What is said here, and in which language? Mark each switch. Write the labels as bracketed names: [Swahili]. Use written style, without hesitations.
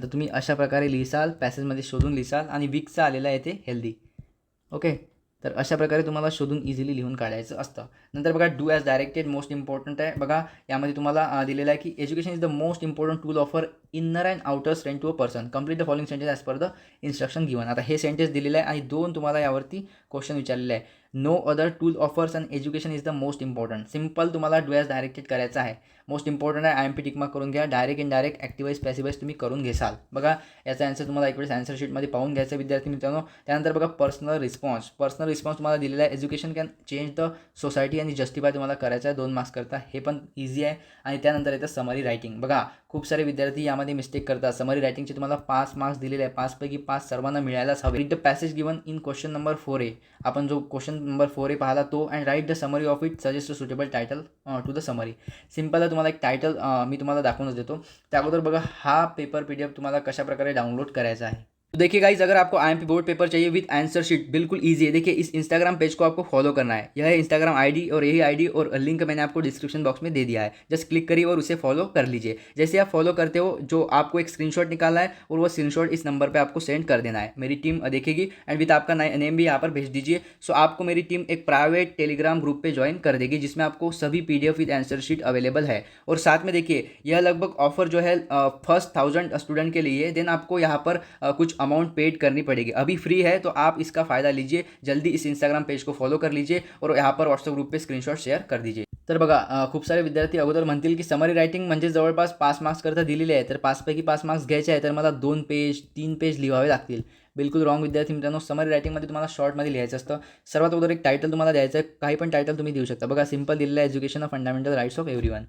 [Marathi] तर तुम्ही अशा प्रकारे लिहिसाल, पॅसेजमध्ये शोधून लिहिसाल. आणि वीकचं आलेलं आहे ते हेल्दी. ओके, तर अशा प्रकारे तुम्हाला शोधून इझिली लिहून काढायचं असतं. नंतर बघा, do as directed most important आहे. बघा, यामध्ये तुम्हाला दिलेलं आहे की [English] Education is the most important tool offer inner and outer strength to a person. Complete the following sentence as per the instruction given. [Marathi] आता हे सेंटेन्स दिलेलं आहे आणि 2 तुम्हाला यावरती क्वेश्चन विचारलेले आहे. [English] No other tool offers and education is the most important. [Marathi] Simple तुम्हाला डू ॲज डायरेक्टेड करायचं आहे. मोस्ट इम्पॉर्टंट आहे, IMP टिक मार्क करून घ्या. डायरेक्ट इनडायरेक्ट ॲक्टिवाइज पॅसिवाइज तुम्ही करून घेसाल. बघा, याचा आन्सर तुम्हाला एक वेळेस आन्सर शीटमध्ये पाहून घ्यायचा विद्यार्थी मित्रांनो. त्यानंतर बघा, पर्सनल रिस्पॉन्स तुम्हाला दिलेला आहे. [English] education can change the society [Marathi] आणि जस्टिफाय तुम्हाला करायचं आहे 2 मार्क्स करता. हे पण इझी आहे. आणि त्यानंतर येतं समरी रायटिंग. बघा, खूप सारे विद्यार्थी यामध्ये मिस्टेक करतात. समरी रायटिंगचे तुम्हाला 5 मार्क्स दिलेले आहे. 5 पैकी 5 सर्वांना मिळायलाच हवे. [English] Read the passage given in question number 4A. [Marathi] आपण जो क्वेश्चन नंबर 4A पाहिला तो, [English] And write the summary of it, suggest a suitable title to the summary. [Marathi] Simple आहे, तुम्हाला एक टायटल मी तुम्हाला दाखवूनच देतो. त्या अगोदर बघा, हा पेपर PDF तुम्हाला कशा प्रकारे डाउनलोड करायचा आहे. [Hindi] तो देखिए गाइस, अगर आपको IMP बोर्ड पेपर चाहिए विद आंसर शीट, बिल्कुल ईजी है. देखिए, इस इंस्टाग्राम पेज को आपको फॉलो करना है. यह है इंस्टाग्राम आईडी और यही आईडी और लिंक मैंने आपको डिस्क्रिप्शन बॉक्स में दे दिया है. जस्ट क्लिक करिए और उसे फॉलो कर लीजिए. जैसे आप फॉलो करते हो, जो आपको एक स्क्रीनशॉट निकालना है और वो स्क्रीनशॉट इस नंबर पर आपको सेंड कर देना है. मेरी टीम देखेगी एंड विद आपका नेम भी यहाँ पर भेज दीजिए. सो आपको मेरी टीम एक प्राइवेट टेलीग्राम ग्रुप पे ज्वाइन कर देगी, जिसमें आपको सभी PDF with answer sheet available है. और साथ में देखिए, यह लगभग ऑफर जो है फर्स्ट 1000 स्टूडेंट के लिए, देन आपको यहाँ पर कुछ अमाउंट पेड करनी पड़ेगी. अभी फ्री है तो आप इसका फ़ायदा लीजिए. जल्दी इस इंस्टाग्राम पेज को फॉलो कर लीजिए और यहाँ पर व्हॉट्सअप ग्रुप पे स्क्रीनशॉट शेअर कर दीजिए. [Marathi] तर बघा, खूप सारे विद्यार्थी अगोदर म्हणतील की समरी रायटिंग म्हणजे जवळपास 5 मार्क्स करता दिलेले आहे, तर 5 पैकी 5 मार्क्स घ्यायचे आहे, तर मला 2 पेज 3 पेज लिहावे लागतील. बिलकुल रॉंग विद्यार्थी मित्रांनो. समरी रायटिंगमध्ये तुम्हाला शॉर्टमध्ये लिहायचं असतं. सर्वात अगोदर एक टायटल तुम्हाला द्यायचं आहे. काही पण टायटल तुम्ही देऊ शकता. बघा, सिंपल दिलेलं आहे, education of fundamental rights of everyone.